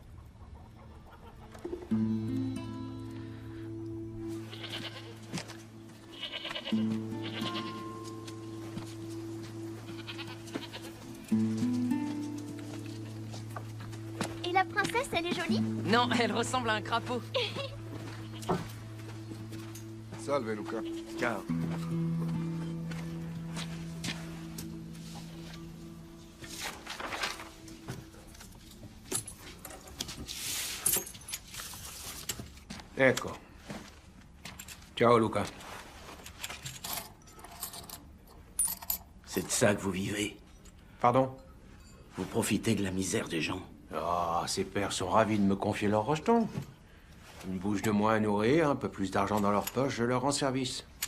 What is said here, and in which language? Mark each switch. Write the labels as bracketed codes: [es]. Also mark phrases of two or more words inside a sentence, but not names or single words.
[fr] Et la princesse, elle est jolie? Non, elle ressemble à un crapaud. [it] Salve, Luca. Ciao. Ecco. Ciao, Luca. [fr] C'est de ça que vous vivez. Pardon? Vous profitez de la misère des gens. Ah, ces pères sont ravis de me confier leur rejeton. Une bouche de moins à nourrir, un peu plus d'argent dans leur poche, je leur rends service.